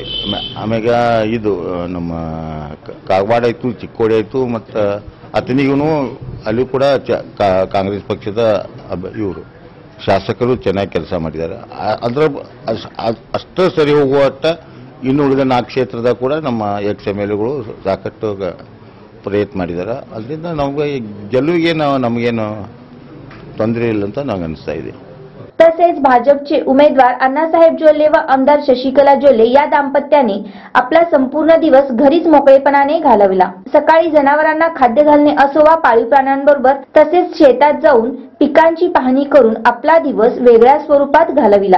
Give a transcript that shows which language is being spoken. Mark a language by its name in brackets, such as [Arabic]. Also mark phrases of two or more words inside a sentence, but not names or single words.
[Kannada] ಆಮ್ಯಾಗ ಇದು ನಮ್ಮ ಕಾಗವಾಡ ಆಯಿತು, ಚಿಕ್ಕೋಡಿ ಆಯಿತು ಮತ್ತು ಅತನಿಗೂ ಅಲ್ಲಿ ಕೂಡ ಕಾಂಗ್ರೆಸ್ ಪಕ್ಷದ ಇವರು ಶಾಸಕರು ಚೆನ್ನಾಗಿ ಕೆಲಸ ಮಾಡಿದ್ದಾರೆ। ಅದರ ಅಷ್ಟು ಸರಿ ಹೋಗುವಟ್ಟ ಇನ್ನು ಉಳಿದ 4 ಕ್ಷೇತ್ರದ ಕೂಡ ನಮ್ಮ ಎಕ್ಸ್ ಎಮ್ ಎಲ್ ಎಗಳು ಸಾಕಷ್ಟು ಪ್ರಯತ್ನ ಮಾಡಿದ್ದಾರೆ। ಅದರಿಂದ ನಮಗೆ ಗೆಲುವಿಗೆ ನಮಗೇನು ತೊಂದರೆ ಇಲ್ಲ ಅಂತ ನನಗೆ ಅನಿಸ್ತಾ ಇದೆ। [Marathi] तसेच भाजपचे उमेदवार अण्णासाहेब जोल्ले व आमदार शशिकला जोल्ले या दाम्पत्याने आपला संपूर्ण दिवस घरीच मोकळेपणाने घालवला। सकाळी जनावरांना खाद्य घालणे असो वा पाळीव प्राण्यांबरोबर तसेच शेतात जाऊन पिकांची पाहणी करून आपला दिवस वेगळ्या स्वरूपात घालविला।